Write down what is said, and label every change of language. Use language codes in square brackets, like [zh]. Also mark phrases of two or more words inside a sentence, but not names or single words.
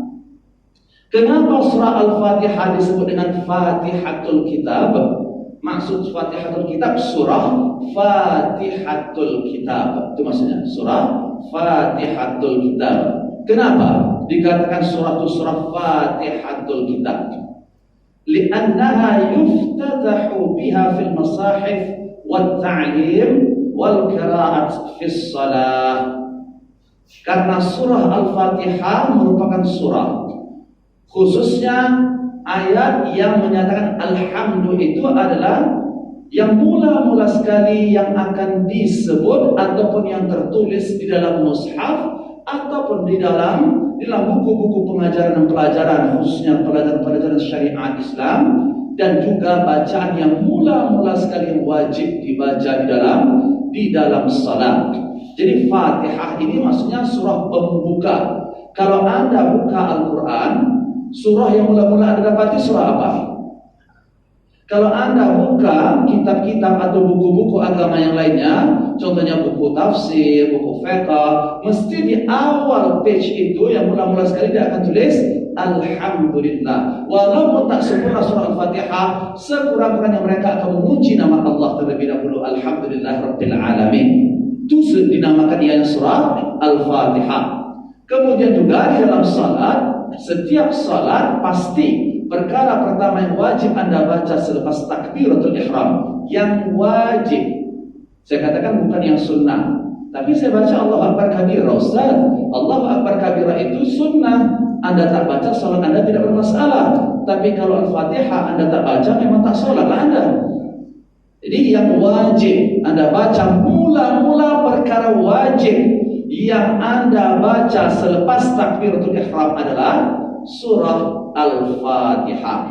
[ms] Kenapa surah Al-Fatihah disebut dengan Fatihatul Kitab? Maksud Fatihatul Kitab surah Fatihatul Kitab. Itu maksudnya surah Fatihatul Kitab. Kenapa dikatakan surah itu surah Fatihatul Kitab? [ar] لأنها يفتتح بها في المصاحف والتعليم والقراءات في الصلاة. [ms] Karena surah Al-Fatihah merupakan surah, khususnya ayat yang menyatakan alhamdu itu adalah yang mula-mula sekali yang akan disebut ataupun yang tertulis di dalam mushaf ataupun di dalam buku-buku pengajaran dan pelajaran, khususnya pelajaran-pelajaran syariat Islam, dan juga bacaan yang mula-mula sekali yang wajib dibaca di dalam salat. Jadi Fatihah ini maksudnya surah pembuka. Kalau Anda buka Al-Quran, surah yang mula-mula Anda dapati surah apa? Kalau Anda buka kitab-kitab atau buku-buku agama yang lainnya, contohnya buku tafsir, buku fiqh, mesti di awal page itu yang mula-mula sekali dia akan tulis Alhamdulillah. Walaupun tak sempurna surah Al-Fatihah, sekurang-kurangnya mereka akan memuji nama Allah terlebih dahulu. [ar] الحمد لله رب العالمين. [ms] Itu dinamakan ia surah Al-Fatihah. Kemudian juga di dalam salat, setiap salat pasti perkara pertama yang wajib Anda baca selepas takbiratul ihram, yang wajib. Saya katakan bukan yang sunnah. Tapi saya baca [ar] الله أكبر كبيرا. [ms] Ustaz, [ar] الله أكبر كبيرا [ms] itu sunnah. Anda tak baca, salat Anda tidak bermasalah. Tapi kalau Al-Fatihah Anda tak baca, memang tak salatlah Anda. Jadi yang wajib Anda baca, mula-mula perkara wajib yang Anda baca selepas takbiratul ihram adalah surah Al-Fatihah.